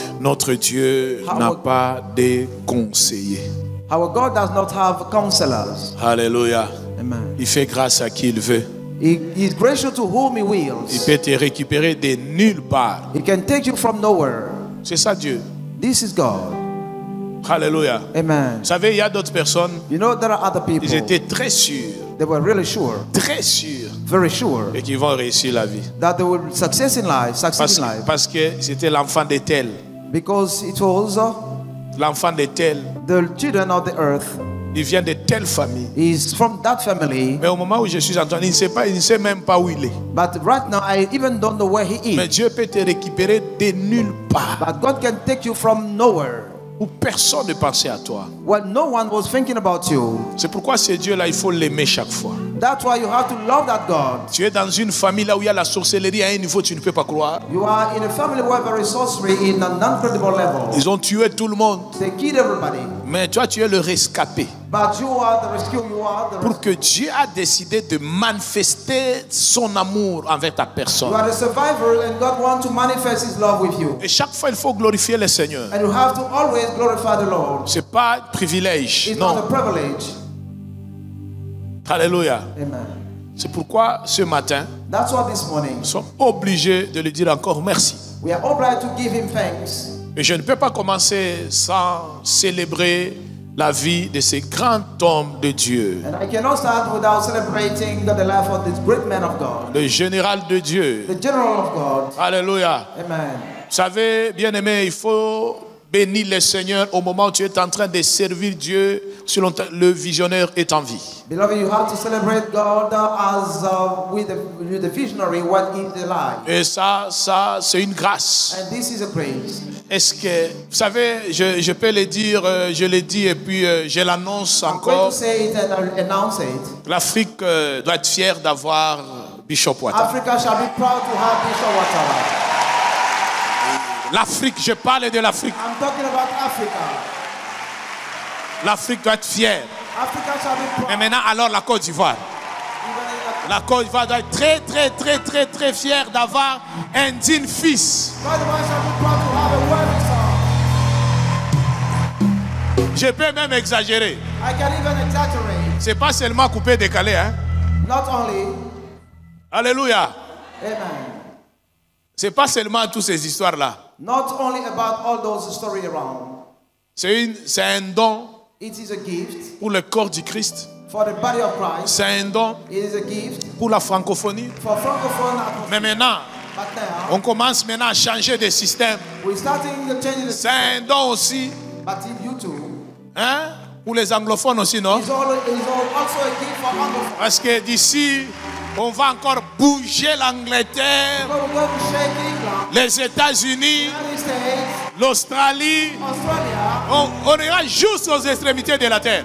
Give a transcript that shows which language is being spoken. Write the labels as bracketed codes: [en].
[fr] notre Dieu n'a pas de conseillers. [en] our God does not have counselors. Alléluia. Amen. [fr] Il fait grâce à qui il veut. [en] He is gracious to whom He [fr] Il [en] wills. [fr] peut te récupérer de nulle part. [en] He can take you from nowhere. [fr] C'est ça Dieu. [en] This is God. Alléluia. Amen. [fr] Vous savez, il y a d'autres personnes, [en] You know, there are other people. [fr] ils étaient très sûrs, [en] They were really sure, [fr] très sûrs, [en] very sure, [fr] et qu'ils vont réussir la vie. [en] that they will succeed in life, [fr] Parce que c'était l'enfant de tel. [en] because it was [fr] L'enfant de tel, [en] the children of the earth. [fr] il vient de telle famille. [en] Is from that family. [fr] Mais au moment où je suis entendu, il ne sait même pas où il est. [en] But right now, I even don't know where he [fr] Mais [en] is. [fr] Dieu peut te récupérer de nulle part, [en] But God can take you from nowhere. [fr] où personne ne pensait à toi. [en] Well, no one was thinking about you. [fr] C'est pourquoi ce Dieu-là, il faut l'aimer chaque fois. [en] That's why you have to love that God. [fr] Tu es dans une famille là où il y a la sorcellerie à un niveau que tu ne peux pas croire. [en] You are in a family where there is sorcery in an incredible level. [fr] Ils ont tué tout le monde. [en] They killed everybody. [fr] Mais toi, tu es le rescapé. [en] But you are the rescue. You are the [fr] Pour que Dieu a décidé de manifester son amour envers ta [en] You [fr] personne. [en] are the survivor, and God wants to manifest His love with you. [fr] Et chaque fois, il faut glorifier le Seigneur. [en] And you have to always glorify the Lord. [fr] C'est pas un privilège. [en] It's not a [fr] Non. [en] privilege. Alléluia. Amen. [fr] C'est pourquoi ce matin, [en] That's why this morning [fr] nous sommes obligés de lui dire encore merci. [en] we are obliged to give him thanks. [fr] Et je ne peux pas commencer sans célébrer la vie de ces grands hommes de Dieu. [en] And I cannot start without celebrating the life of this great man of God, [fr] Le général de Dieu. [en] the general of God. Alléluia. Amen. [fr] Vous savez, bien-aimé, il faut bénir le Seigneur au moment où tu es en train de servir Dieu selon le visionnaire est en vie. [en] Beloved, you have to celebrate God as with the visionary when he's alive. [fr] Et ça c'est une grâce. [en] And this is a grace. [fr] Est-ce que, vous savez, je peux le dire, je le dis et puis je l'annonce [en] I'm going [fr] encore. [en] to say it and I'll announce it. [fr] L'Afrique doit être fière d'avoir Bishop Ouattara. [en] Africa shall be proud to have Bishop Ouattara. [fr] L'Afrique, je parle de l'Afrique. [en] I'm talking about Africa. [fr] L'Afrique doit être fière. [en] Africa shall be proud. [fr] Et maintenant, alors la Côte d'Ivoire. La Côte d'Ivoire doit être très fière d'avoir un digne fils. [en] God shall be proud to have a worthy son. [fr] Je peux même exagérer. [en] I can even exaggerate. [fr] C'est pas seulement coupé, décalé, hein. [en] Not only, Alléluia. amen. [fr] C'est pas seulement toutes ces histoires-là. [en] Not only about all those stories around. [fr] C'est un don [en] It is a gift [fr] pour le corps du Christ. [en] for the body of Christ. [fr] C'est un don [en] It is a gift [fr] pour la francophonie. [en] for francophone atmosphere. [fr] Mais maintenant, [en] But now, [fr] on commence maintenant à changer de système. [en] we're starting to change the [fr] C'est un don aussi, [en] But in you too, [fr] hein, pour les anglophones aussi, non? [en] it's also a gift for anglophone. [fr] Parce que d'ici, on va encore bouger l'Angleterre, [en] We're going to shake England, [fr] les États-Unis, [en] United States, [fr] l'Australie. [en] Australia. [fr] On ira juste aux extrémités de la terre